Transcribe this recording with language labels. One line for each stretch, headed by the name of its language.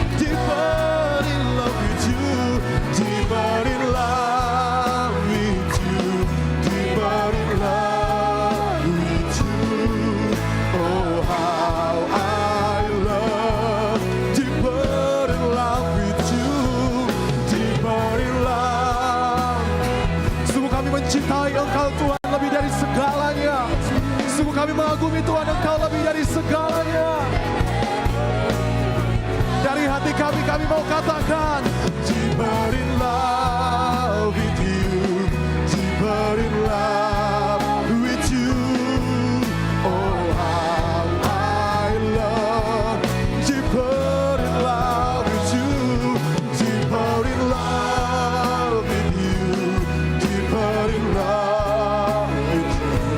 English: Deeper in love with you, deeper in love with you, deeper in love with you. Oh, how I love, deeper in love with you, deeper in love.
Indonesian: Sungguh kami mencintai Engkau Tuhan lebih dari segalanya. Sungguh kami mengagumi Tuhan Engkau lebih dari segalanya. Dari hati kami mau katakan
English: deeper in love with you, deeper in love with you. Oh, how I love, deeper in love with you, deeper in love with you, deeper in love with you.